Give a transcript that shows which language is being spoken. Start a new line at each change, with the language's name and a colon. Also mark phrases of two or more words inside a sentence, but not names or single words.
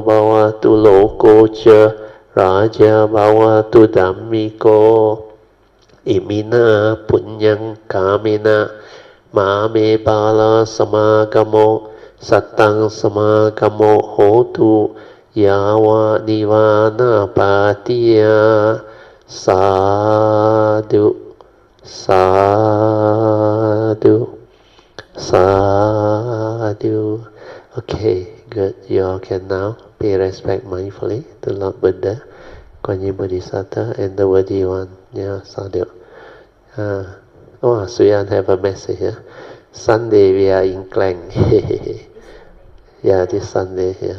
Pali: bhavatu loko cha Raja bhavatu dhammiko imina punyang kamina mame bala samagamo satang samagamo hotu yawa nivana patiya sadhu sadhu sadhu.
English: Okay, good. You all can now pay respect mindfully to Lord Buddha, Kuan Yin Bodhisattva, and the worthy one. Yeah, sadhu. Suyan have a message here. Sunday we are in Klang. Yeah, this Sunday here.